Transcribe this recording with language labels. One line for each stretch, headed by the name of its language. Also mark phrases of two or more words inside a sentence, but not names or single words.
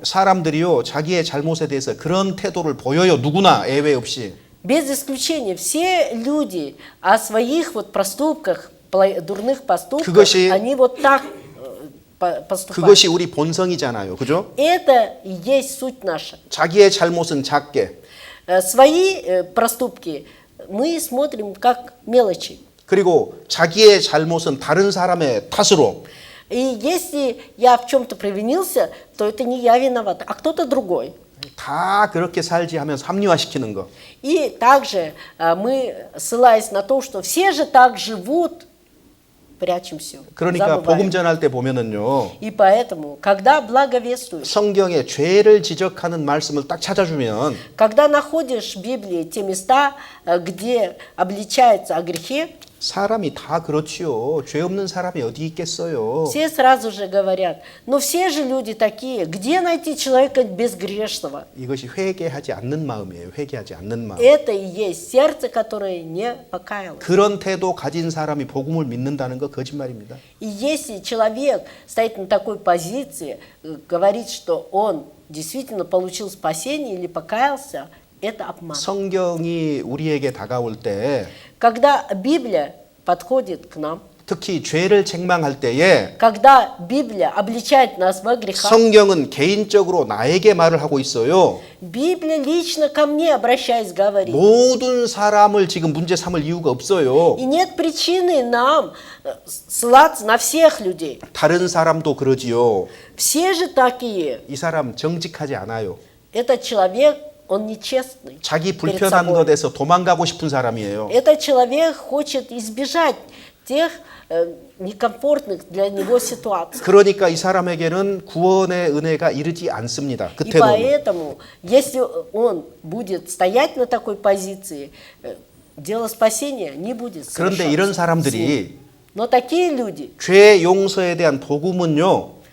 Korean: 사람들이요 자기의 잘못에 대해서 그런 태도를 보여요. 누구나 예외 없이.
Russian: Без исключения, все люди о своих вот проступках, дурных поступках,
Korean: 그것이-
Russian: они вот так поступают.
Korean: 그것이 우리 본성이잖아요. 그죠?
Russian: Это и есть суть наша.
Korean: 자기의 잘못은 작게
Russian: Свои проступки мы смотрим как мелочи.
Korean: 그리고 자기의 잘못은 다른 사람의 탓으로
Russian: И если я в чем-то провинился, то это не я виноват, а кто-то другой.
Korean: 다 그렇게 살지 하면서 합리화시키는 거.
Russian: И также мы, ссылаясь на то, что все же так живут, прячем все,
Korean: 그러니까 복음 전할 때 보면은요.
Russian: И поэтому, когда благовествуешь,
Korean: 성경에 죄를 지적하는 말씀을 딱 찾아주면
Russian: когда находишь в Библии те места, где обличается о грехе,
Korean: 사람이 다 그렇지요. 죄 없는 사람이 어디 있겠어요.
Russian: все сразу же говорят, но все же люди такие, где найти человека безгрешного?
Korean: 이것이 회개하지 않는 마음이에요. 회개하지 않는 마음.
Russian: Это и есть сердце, которое не покаялось.
Korean: 그런 태도 가진 사람이 복음을 믿는다는 거 거짓말입니다.
Russian: И если человек стоит на такой позиции, говорит, что он действительно получил спасение или покаялся, это обман.
Korean: 성경이 우리에게 다가올 때
Russian: Когда Библия подходит к нам,
Korean: 특히 죄를 책망할 때에
Russian: когда Библия обличает нас во грехах,
Korean: 성경은 개인적으로 나에게 말을 하고 있어요.
Russian: Библия лично ко мне, обращаясь, говорит.
Korean: 모든 사람을 지금 문제 삼을 이유가 없어요.
Russian: И нет причины нам ссылаться на всех людей.
Korean: 다른 사람도 그러지요.
Russian: Все же такие.
Korean: 이 사람 정직하지 않아요.
Russian: Этот человек, он нечестный.
Korean: 자기
Russian: перед
Korean: 불편한
Russian: собой.
Korean: 것에서 도망가고 싶은 사람이에요.
Russian: Этот человек хочет избежать тех некомфортных для него ситуаций.
Korean: 그러니까 이 사람에게는 구원의 은혜가 이르지 않습니다. 그
Russian: И
Korean: 태도는.
Russian: поэтому, если он будет стоять на такой позиции, дело спасения не будет
Korean: 그런데
Russian: совершаться
Korean: 이런
Russian: с
Korean: 사람들이
Russian: ним. Но такие люди,
Korean: 죄 용서에 대한 복음은요.